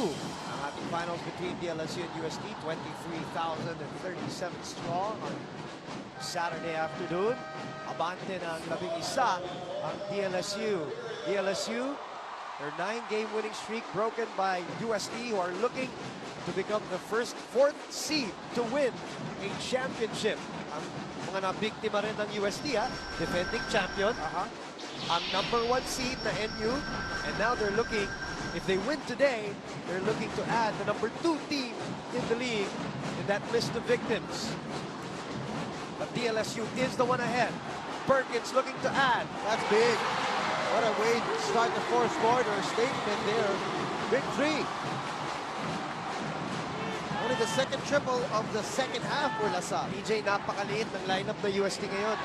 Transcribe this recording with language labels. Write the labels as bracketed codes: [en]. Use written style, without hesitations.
[tl] Ang ating [en] finals between DLSU and UST, 23,037 strong on Saturday afternoon. [tl] Abante ng 11 ang DLSU. [en] DLSU, their 9-game winning streak broken by UST, who are looking to become the fourth seed to win a championship. [tl] Ang mga nabiktima rin ng UST, defending champion. [en] Ang number 1 seed na NU, and now they're looking, if they win today, they're looking to add the number 2 team in the league in that list of victims. But DLSU is the one ahead. Perkins looking to add. That's big. What a way to start the fourth quarter. Statement there. Big three. Only the second triple of the second half for Russel. [tl] PJ, napakaliit ng lineup ng UST ngayon.